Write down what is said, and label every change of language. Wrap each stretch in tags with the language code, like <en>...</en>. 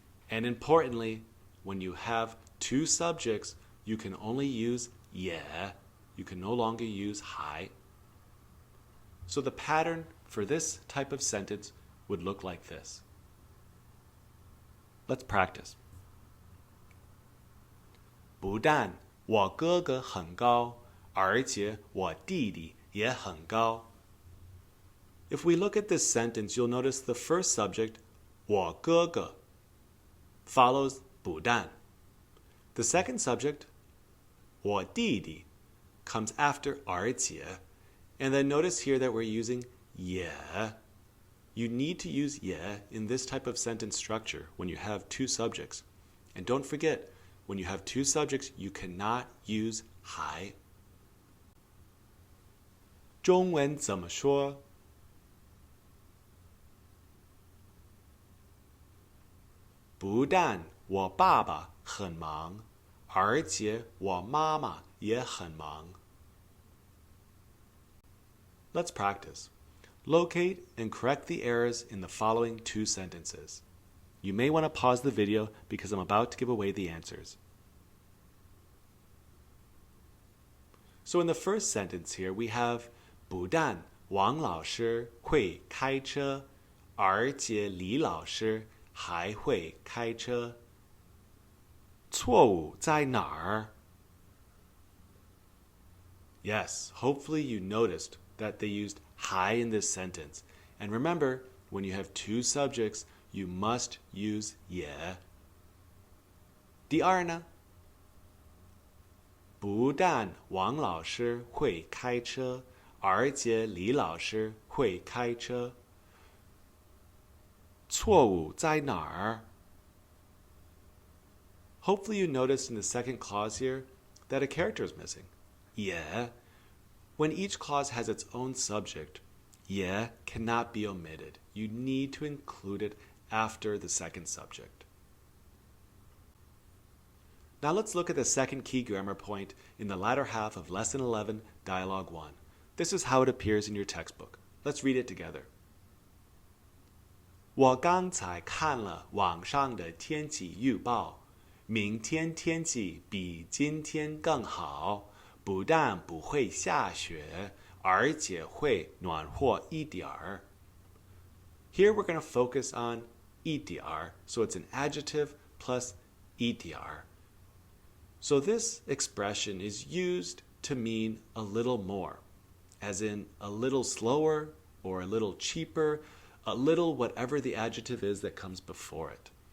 <en>And importantly, when you have 2 subjects, you can only use 也. You can no longer use 还.So the pattern for this type of sentence would look like this. Let's practice.</en> <zh>不但我哥哥很高，而且我弟弟也很高。</zh> <en>If we look at this sentence, you'll notice the first subject, 我哥哥, follows 不但. The second subject, 我弟弟, comes after 而且. And then notice here that we're using 也.You need to use 也 in this type of sentence structure when you have 2 subjects. And don't forget, when you have 2 subjects, you cannot use 还.</en> <zh>中文怎么说? 不但我爸爸很忙，而且我妈妈也很忙。</zh> <en>Let's practice. Locate and correct the errors in the following 2 sentences. You may want to pause the video because I'm about to give away the answers. So in the first sentence here, we have</en> <zh>不但王老师会开车，</zh> <en>而且李老师还会开车。</en> <zh>错误在哪儿？</zh> <en>Yes, hopefully you noticed that they used 还 in this sentence. And remember, when you have two subjects, you must use 也。</en> <zh>第二呢？不但王老师会开车，而且李老师会开车。错误在哪儿？</zh> <en>Hopefully you noticed in the second clause here that a character is missing.</en> <zh>也.</zh> <en>When each clause has its own subject, 也 cannot be omitted. You need to include it after the second subject. Now let's look at the second key grammar point in the latter half of Lesson 11, Dialogue 1. This is how it appears in your textbook. Let's read it together.</en> <zh>我刚才看了网上的天气预报，明天天气比今天更好，不但不会下雪，而且会暖和一点儿。</zh> <en>Here we're going to focus on 一点儿, so it's an adjective plus 一点儿. So this expression is used to mean a little more, as in a little slower or a little cheaper, a little whatever the adjective is that comes before it.</en>